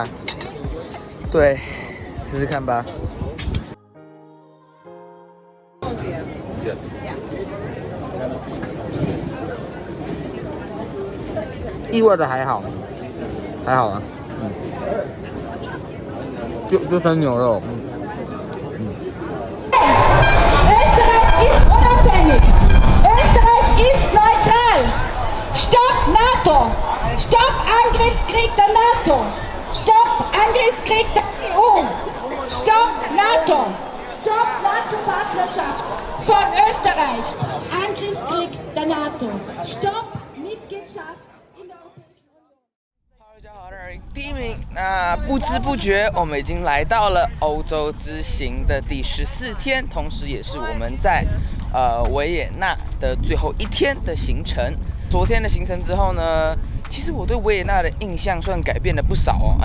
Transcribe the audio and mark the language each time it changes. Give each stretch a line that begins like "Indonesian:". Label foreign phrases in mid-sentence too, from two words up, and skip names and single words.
Chinese: 对，试试看吧。意外的还好，还好啊。就生牛肉。
German: Österreich ist neutral. Stopp NATO. Stopp Angriffskrieg der NATO. Stopp Angriffskrieg der EU. Stopp NATO. Stopp NATO-Partnerschaft von Österreich. Angriffskrieg der NATO. Stopp Mitgliedschaft in der Europäischen Union.
Chinese: 大家好，第1名。那不知不觉，我们已经来到了欧洲之行的第14天，同时也是我们在维也纳的最后1天的行程。昨天的行程之后呢，其实我对维也纳的印象算改变了不少哦。